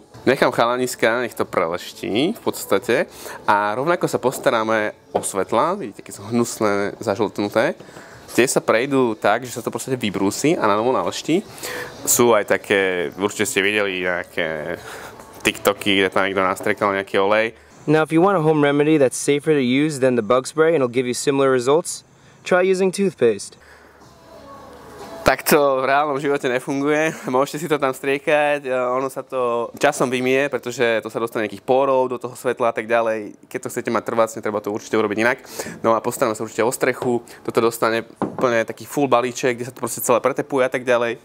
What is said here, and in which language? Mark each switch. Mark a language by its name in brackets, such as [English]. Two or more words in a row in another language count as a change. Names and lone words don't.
[Slovak] Nechám chalaniska, nech to preleští v podstate. A rovnako sa postaráme o svetlá, vidíte, keď sú hnusné, zažltnuté. Tie sa prejdú tak, že sa to proste vybrúsi a na novo naleští. Sú aj také, určite ste videli nejaké TikToky, kde tam niekto nastrekal nejaký olej. [English] Now if you want a home remedy that's safer to use than the bug spray and it'll give you similar results, try using toothpaste. [Slovak] Tak to v reálnom živote nefunguje, môžete si to tam striekať, ono sa to časom vymie, pretože to sa dostane nejakých pórov do toho svetla a tak ďalej. Keď to chcete mať trvácne, treba to určite urobiť inak. No a postaráme sa určite o strechu, toto dostane úplne taký full balíček, kde sa to proste celé pretepuje a tak ďalej.